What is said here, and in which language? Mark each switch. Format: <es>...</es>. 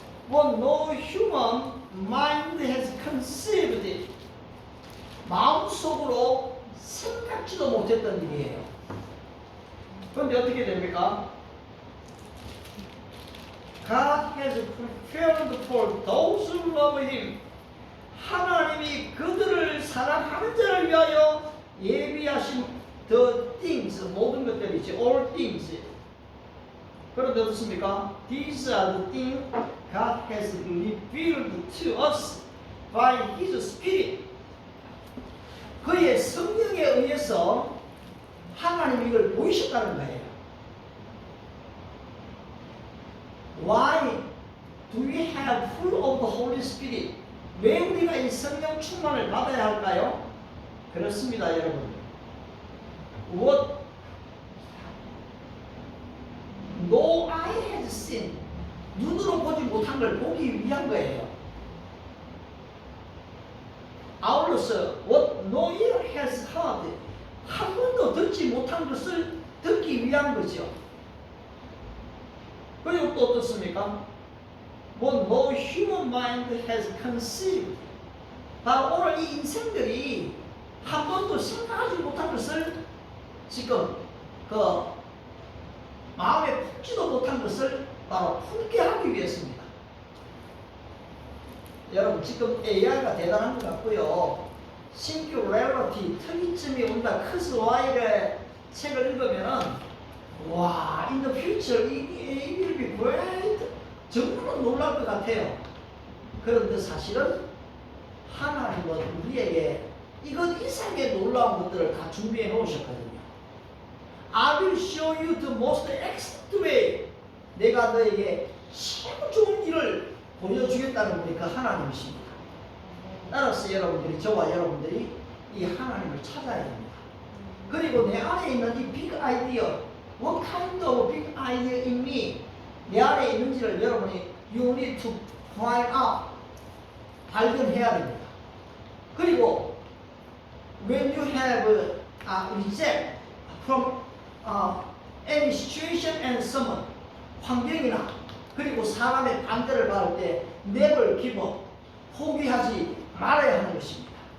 <en>What no human mind has conceived.</en> <ko>마음속으로 생각지도 못했던 일이에요. 그런데 어떻게 됩니까?</ko> <en>God has prepared for those who love Him.</en> <ko>하나님이 그들을 사랑하는 자를 위하여 예비하신</ko> <en>the things,</en> <ko>모든 것들이지,</ko> <en>all things.</en> <ko>그런데 어떻습니까?</ko> <en>These are the things God has revealed to us by His Spirit.</en> <ko>그의 성령에 의해서 하나님이 이걸 보이셨다는 거예요.</ko> <en>Why do we have full of the Holy Spirit?</en> <ko>왜 우리가 이 성령 충만을 받아야 할까요? 그렇습니다, 여러분.</ko> <en>What no eye has seen.</en> <ko>눈으로 보지 못한 걸 보기 위한 거예요. 아울러서</ko> <en>what no ear has heard.</en> <ko>한 번도 듣지 못한 것을 듣기 위한 거죠. 그리고 또 어떻습니까?</ko> <en>What no human mind has conceived.</en> <ko>바로 오늘 이 인생들이 한 번도 생각하지 못한 것을 지금 그 마음에 품지도 못한 것을 바로 품게 하기 위해서입니다. 여러분 지금 AI가 대단한 것 같고요. 싱귤레러티 특이점이 온다 크스와이의 책을 읽으면은 와,</ko> <en>in the future it will be great.</en> <ko>정말 놀랄 것 같아요. 그런데 사실은 하나님은 우리에게 이것 이상의 놀라운 것들을 다 준비해 놓으셨거든요.</ko> <en>I will show you the most excellent way.</en> <ko>내가 너에게 최고 좋은 일을 보여주겠다는 분이 그 하나님이십니다. 따라서 여러분들이, 저와 여러분들이 이 하나님을 찾아야 됩니다. 그리고 내 안에 있는 이</ko> <en>big idea, what kind of big idea in me,</en> <ko>내 안에 있는지를 여러분이</ko> <en>you need to find out,</en> <ko>발견해야 됩니다. 그리고</ko> <en>when you have reject from any situation and someone,</en> <ko>환경이나 그리고 사람의 반대를 받을 때</ko> <en>never give up,</en> <ko>포기하지 말아야 하는 것입니다.</ko>